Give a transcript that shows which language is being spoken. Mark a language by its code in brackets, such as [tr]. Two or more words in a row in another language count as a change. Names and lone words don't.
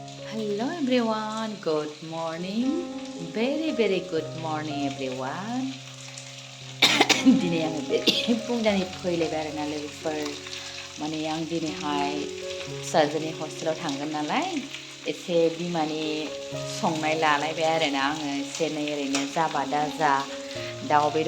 [en] Hello everyone, good morning. Very good morning everyone. [brx] दिनै आङो बे फुंजानि फैलायबाय आरोना लोगोफोर माने आं दिनैहाय फिसाजोनि हस्टेलाव थांगोन नालाय एसे बिमानि संनाय लालायबाय आरोना आङो एसे नै ओरैनो जाबा दा जा दाउ बेदर